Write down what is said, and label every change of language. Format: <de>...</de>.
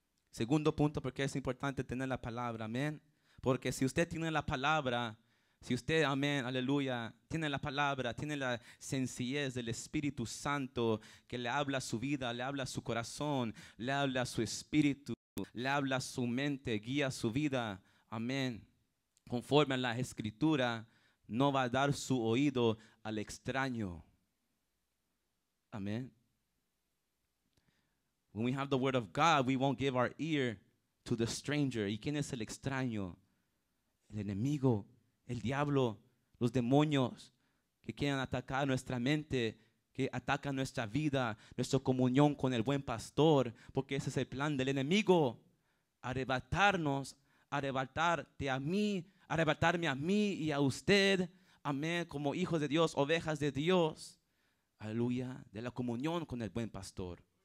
<es>Segundo punto, porque es importante tener la palabra, amén. Porque si usted tiene la palabra, si usted, amén, aleluya, tiene la palabra, tiene la sencillez del Espíritu Santo que le habla a su vida, le habla a su corazón, le habla a su espíritu, le habla a su mente, guía su vida, amén. Conforme a la Escritura, no va a dar su oído al extraño. Amén.</es> <en>When we have the word of God, we won't give our ear to the stranger.</en> <es>¿Y quién es el extraño? El enemigo, el diablo, los demonios que quieren atacar nuestra mente, que atacan nuestra vida, nuestra comunión con el buen pastor, porque ese es el plan del enemigo, arrebatarnos, arrebatarme a mí y a usted, amén, como hijos de Dios, ovejas de Dios, aleluya, de la comunión con el buen pastor.</es>